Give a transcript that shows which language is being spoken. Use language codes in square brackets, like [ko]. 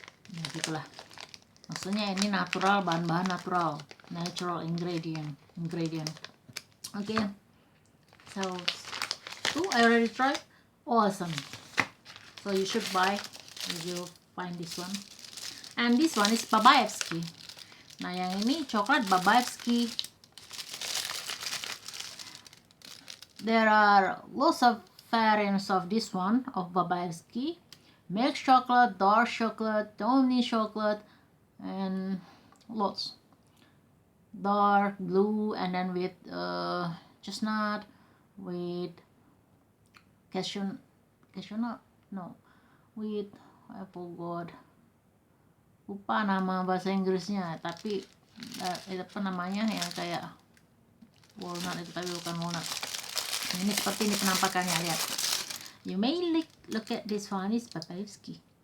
[id] Ya gitulah. Maksudnya ini natural, bahan-bahan natural, [en] natural ingredient. [id] Okay. [en] So I already tried. Awesome. So you should buy if you find this one. And this one is Babaevski. [id] Nah, yang ini coklat Babaevski. [en] There are lots of variants of this one, of Babaevski. Milk chocolate, dark chocolate, tawny chocolate, and lots. Dark blue, and then with chestnut, with cashew nut, no, with I forgot, [id] lupa nama bahasa Inggrisnya, tapi apa namanya yang kayak walnut itu, tapi bukan walnut. Ini seperti ini penampakannya, lihat. [en] You may look at this one is Babaevski.